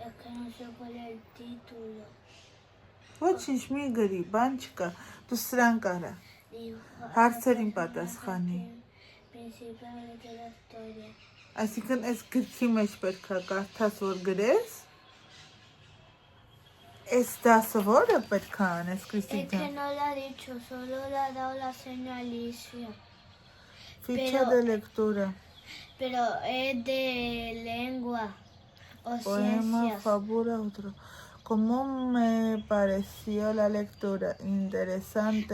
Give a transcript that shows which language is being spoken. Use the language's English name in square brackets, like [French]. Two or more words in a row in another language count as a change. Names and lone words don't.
[Armenian] Ոչինչ մի գրի, բան չկա, դու սրան կարա, հարցերին պատասխանի։ Այսինքն այս գրքի մեջ պետք է կարդաս, որ գրես, այս դասը որը պետք է անես, Կրիստինա։ [Spanish] Es que no lo ha dicho, solo le ha dado la señalicia. Ficha de lectura. Pero es de lengua o Poema, ciencias. fábula, otro. ¿Cómo me pareció la lectura? Interesante.